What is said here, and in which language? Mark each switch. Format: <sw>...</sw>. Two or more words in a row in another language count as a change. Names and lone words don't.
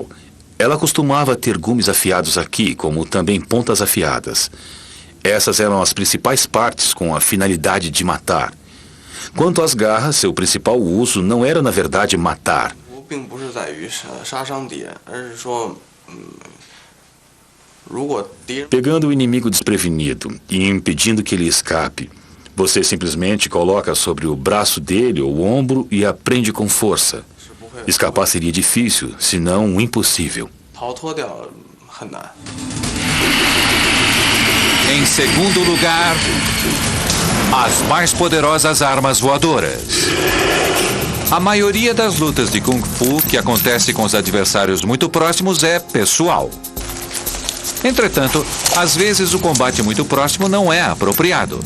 <pt>Ela costumava ter gumes afiados aqui, como também pontas afiadas. Essas eram as principais partes com a finalidade de matar. Quanto às garras, seu principal uso não era, na verdade, matar.</pt> <zh>如果敌人</zh> <pt>Pegando o inimigo desprevenido e impedindo que ele escape, você simplesmente coloca sobre o braço dele ou o ombro e a prende com força. Escapar seria difícil, se não impossível.</pt> <zh>逃脱掉很难。</zh> <pt>Em segundo lugar, as mais poderosas armas voadoras. A maioria das lutas de Kung Fu que acontece com os adversários muito próximos é pessoal. Entretanto, às vezes o combate muito próximo não é apropriado.</pt>